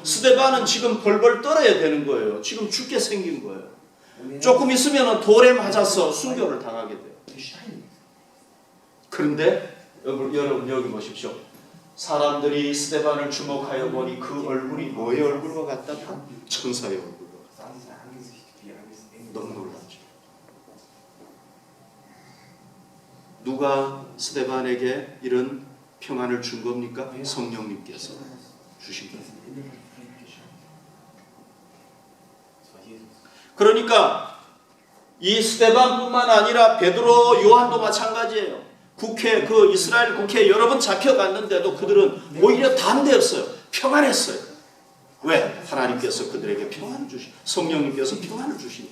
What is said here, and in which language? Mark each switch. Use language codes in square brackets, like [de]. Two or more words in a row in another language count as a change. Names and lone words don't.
[ko] 스데반은 지금 벌벌 떨어야 되는 거예요. 지금 죽게 생긴 거예요. [de] Und er [ko] 조금 있으면 돌에 맞아서 순교를 당하게 돼요. [de] gesteinigt. [ko] 그런데 여러분 여기 보십시오. 사람들이 스데반을 주목하여 보니 그 얼굴이 뭐의 얼굴과 같다? 천사의 얼굴과 같다. [de] Sahen sein Angesicht wie eines Engels. [ko] 너무 놀랍죠. 누가 스데반에게 이런 평안을 준 겁니까? 성령님께서 주신 거예요. [de] Diesen inneren Frieden geschenkt. Das war Jesus. [ko] 그러니까 이 스데반뿐만 아니라 베드로, 요한도 마찬가지예요. 국회 그 이스라엘 국회에 여러 번 잡혀갔는데도 그들은 오히려 담대했어요. 평안했어요. 왜? 하나님께서 그들에게 평안을 주시, 성령님께서 평안을 주시니까.